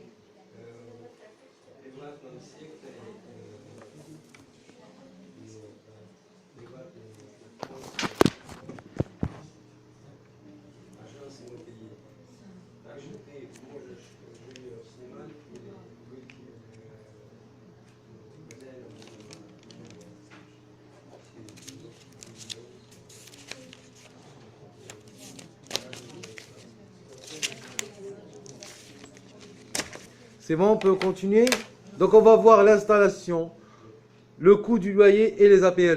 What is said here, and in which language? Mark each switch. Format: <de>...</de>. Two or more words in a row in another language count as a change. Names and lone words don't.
<ru>В приватном секторе приватные</ru> <fr>agence immobilière.</fr> <ru>Также ты можешь жилье снимать или быть хозяином.</ru> <fr>C'est bon, on peut continuer? Donc on va voir l'installation, le coût du loyer et les APL.</fr>